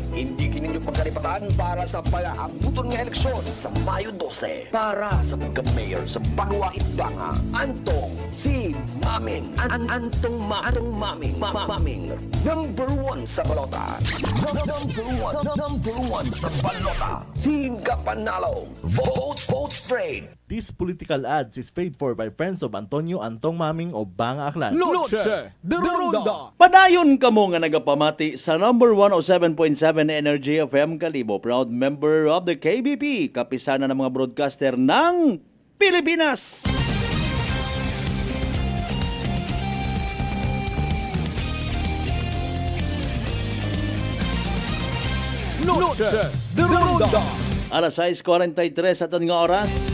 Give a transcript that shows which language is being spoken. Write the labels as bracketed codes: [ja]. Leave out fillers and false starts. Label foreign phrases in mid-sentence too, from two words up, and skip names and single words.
[akl] Hindi kininyo pagkalipatan para sa pag-aabuton ng eleksyon sa Mayo 12 para sa pagka-mayor sa Banwa Itbanga. Antong si Maming. Antong Maming. Maming. Number 1 sa balota. Number 1 sa balota. Singka Panalo. [en] Vote straight. This political ads is paid for by friends of Antonio Antong Maming o Banga Aklan. [akl] Noche de Ronda. Padayon kamo nga nagapamati sa number 107.7 Energy FM Kalibo. [en] Proud member of the KBP. [tl] Kapisana ng mga broadcaster ng Pilipinas. [akl] Noche de Ronda. Alas 6:43 aton nga oras.